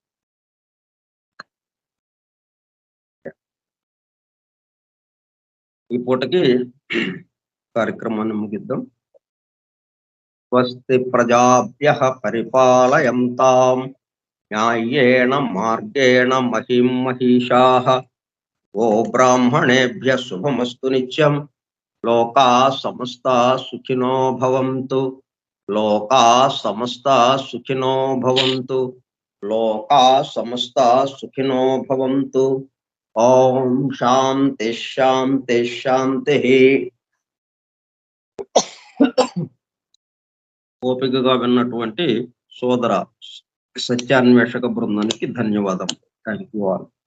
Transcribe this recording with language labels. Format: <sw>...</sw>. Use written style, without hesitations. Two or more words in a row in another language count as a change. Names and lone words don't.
<te>ఈ పూటకి కార్యక్రమాన్ని ముగిద్దాం.</te> <sa>స్వస్తి ప్రజాభ్యః పరిపాలయంతాం న్యాయేణ మార్గేణ మహిం మహిషాః గో బ్రాహ్మణేభ్యః శుభమస్తు నిత్యం. లోకాః సమస్తాః సుఖినో భవంతు. లోకాః సమస్తాః సుఖినో భవంతు. లోకాః సమస్తాః సుఖినో భవంతు. ఓం శాంతి శాంతి శాంతిః.</sa> <te>ఓపికగా విన్నటువంటి సోదర సత్యాన్వేషక బృందానికి ధన్యవాదం.</te> <en>Thank you all.</en>